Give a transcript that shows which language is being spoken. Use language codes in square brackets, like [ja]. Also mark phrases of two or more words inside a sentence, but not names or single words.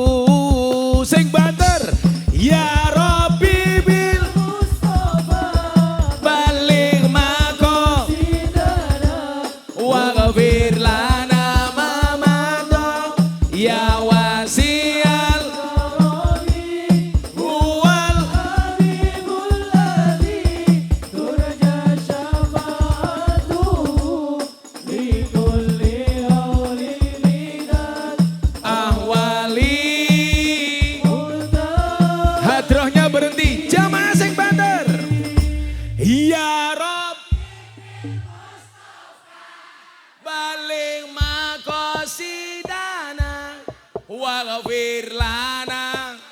[jv] Sing banter [ar] يا رب بالمصطفى بلغ مقاصدنا واغفر لنا ما مضى يا واسع هو الحبيب الذي ترجى شفاعته لكل هول من الأهوال. [id] Hadrohnya berhenti, [jv] jamaah sing banter. [ar] يا رب بلغ مقاصدنا واغفر لنا